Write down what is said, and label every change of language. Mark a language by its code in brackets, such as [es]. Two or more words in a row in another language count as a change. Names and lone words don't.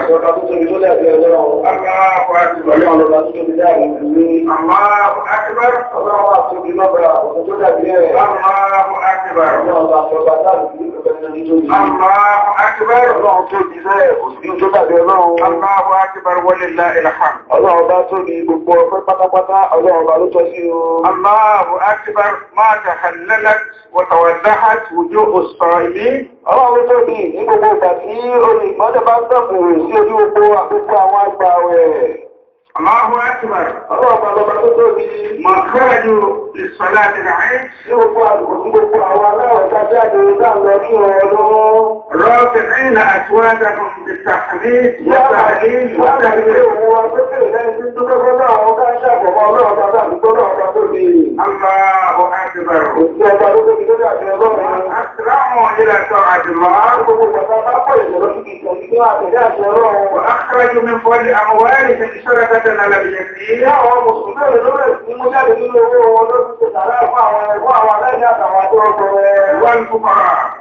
[yo] Ọlọ́run tó tóbi tó lẹ́bí ọlọ́run. [ar] الله أكبر. [yo] Ọlọ́run lọ́ba tó tóbi láàrin ìlú. [ar] الله أكبر. [yo] Ọlọ́run àti ìlọ́rọ̀ ọ̀tọ̀ tó dàbí ẹ̀. [ar] الله أكبر. [yo] Ọlọ́run àti ọba láàrin ìlú kẹfẹ́ tó tóbi. [ar] الله أكبر. [yo] Ọlọ́run tó bí bẹ́ẹ̀ kò sí tó dàbí ọlọ́run. [ar] الله أكبر ولله الحمد. [yo] Ọlọ́run bá tó ní gbogbo ọpẹ́ pátápátá ọlọ́run bá ló tọ́ sí o. [ar] الله أكبر ما تهللت وتوضحت وجوه الصائمين. [yo] Ọlọ́run tó ní gbogbo ìgbà tí olùgbọ́dẹ̀ bá tọ̀kùnrin sí ojú gbogbo àkókò àwọn àgbà rẹ̀. [ar] الله أكبر. [yo] Ọlọ́run bá lọ́ba tó tóbi. [ar] ما خرجوا لصلاة العيد [yo] Ní gbogbo àdùkù sí gbogbo àwọn aláwọ̀ jáde láàrín ọdún ọdún. [ar] رافعين أصواتهم بالتحميد وتهليل وتكبير. الله أكبر. أسرعوا إلى طاعة الله وأخرجوا من فضل أموالهم صدقة على اليتيم والفقراء.